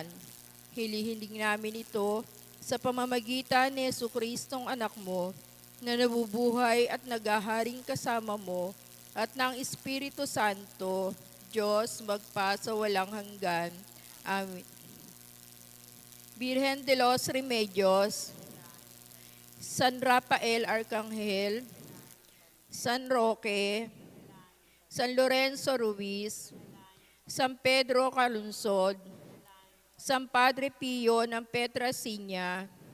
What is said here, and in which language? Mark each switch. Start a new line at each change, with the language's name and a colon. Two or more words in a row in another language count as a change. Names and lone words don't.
Filipino: Hilihiling namin ito sa pamamagitan ni Jesucristong anak mo na nabubuhay at naghaharing kasama mo at ng Espiritu Santo, Diyos magpa sa walang hanggan. Amen. Birhen de los Remedios, San Rafael Arcangel, San Roque, San Lorenzo Ruiz, San Pedro Calungsod, San Padre Pio ng Petrasinya,